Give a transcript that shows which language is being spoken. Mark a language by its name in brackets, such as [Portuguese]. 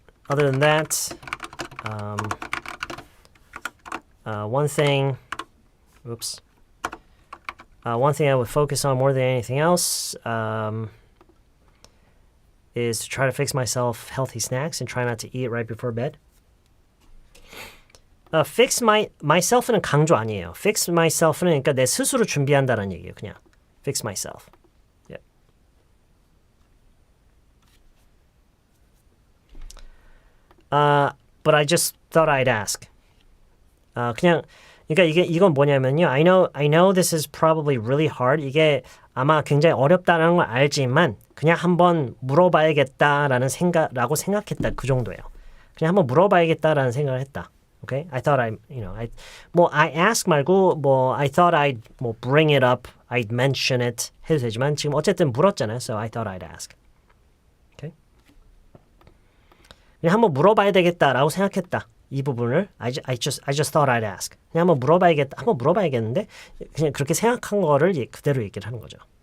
[English] Other than that, one thing I would focus on more than anything else is to try to fix myself healthy snacks and try not to eat right before bed. [Korean] Fix myself는 강조 아니에요. Fix myself는 그러니까 내 스스로 준비한다는 얘기예요. [English] 그냥 fix myself. Yeah. But I just thought I'd ask. [Korean] 그냥 그러니까 이건 뭐냐면요. [English] I know this is probably really hard. [Korean] 이게 아마 굉장히 어렵다는 걸 알지만 그냥 한번 물어봐야겠다라는 생각했다. 그 정도예요. 그냥 한번 물어봐야겠다라는 생각을 했다. [English] Okay? I thought I ask [Korean] 말고 [English] I thought I'd bring it up, I'd mention it [Korean] 해도 되지만 지금 어쨌든 물었잖아요. [English] So I thought I'd ask. Okay? [Korean] 그냥 한번 물어봐야 되겠다라고 생각했다. 이 부분을 [English] I just thought I'd ask. [Korean] 그냥 한번 물어봐야겠는데 그냥 그렇게 생각한 거를 그대로 얘기를 하는 거죠.